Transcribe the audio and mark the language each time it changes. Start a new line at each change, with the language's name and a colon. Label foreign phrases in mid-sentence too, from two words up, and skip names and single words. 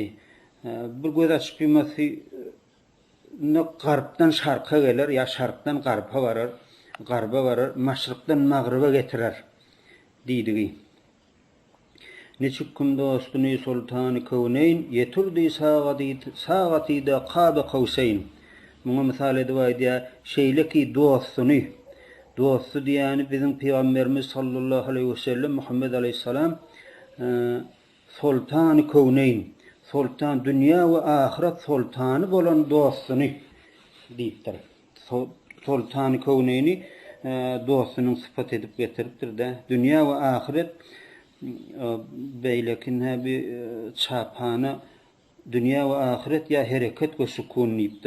Turkmen: Bir göz açyp ýumysy ne garpdan şarka geler, ya şarkdan garpa barar, garba barar, maşrykdan magryba getirer diýdigi. Neçik gün dostunu Sultan-ı Kowneyn yeturdi sagatida
Arabic: قاب قوسين.
Turkmen: Muňa misal edip aýdýar, şeýleki dostunu dostu diýeni bizim Peygamberimiz
Arabic: صلى الله عليه وسلم
Turkmen: Muhammed aleyhissalam Sultan-ı Kowneyn, sultan dünýä we ahiret sultany bolan dostunu diýipdir. Sultan-ı Kowneyni dostunyň sypat edip getiripdir de. Dünýä we ahiret beýlekin häbi çapana dünýä we ahiret ýa hereket we sukun diýipdir.